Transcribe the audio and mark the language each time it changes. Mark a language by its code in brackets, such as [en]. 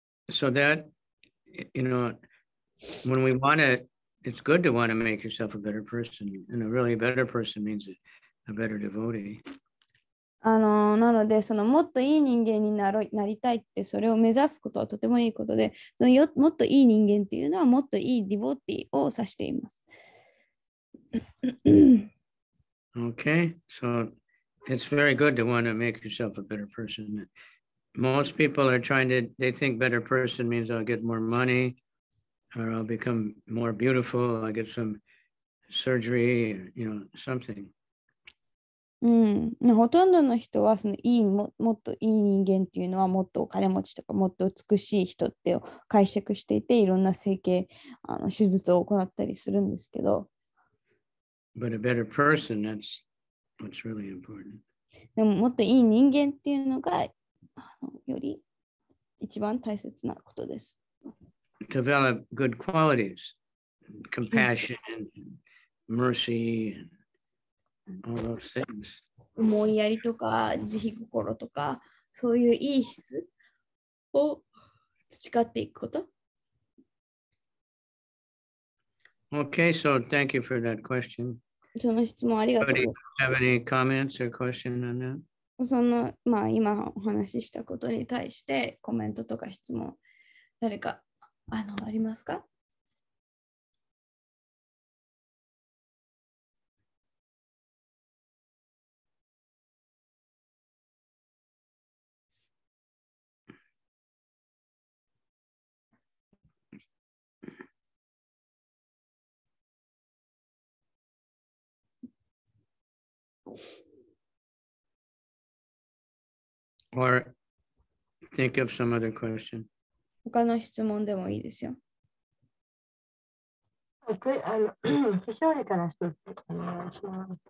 [en] So that, when we want to, it's good to want to make yourself a better person. And a really better person means a better devotee. [ja] なので、もっといい人間になりたいって、それを目指すことはとてもいいことで、もっといい人間っていうのは、もっといいディボーティーを指しています。 [en] Okay, so it's very good to want to make yourself a better person. Most people are they think better person means I'll get more money, or I'll become more beautiful, I'll get some surgery, something. [ja] ほとんどの人はもっといい人間っていうのはもっとお金持ちとかもっと美しい人って解釈していて、いろんな整形手術を行ったりするんですけど、 [en] But a better person, that's what's really important. [ja] でももっといい人間っていうのがより一番大切なことです。 [en] Develop good qualities, compassion, and mercy, and all those things. [ja] 思いやりとか慈悲心とか、そういういい質を培っていくこと。 [en] Okay, so thank you for that question. [ja] その質問ありがとう。 [en] Anybody have any comments or question on that? [ja] 今お話ししたことに対してコメントとか質問、誰かありますか [en] ？Or think of some other question. [ja] 他の質問でもいいですよ。気象理から一つお願いします。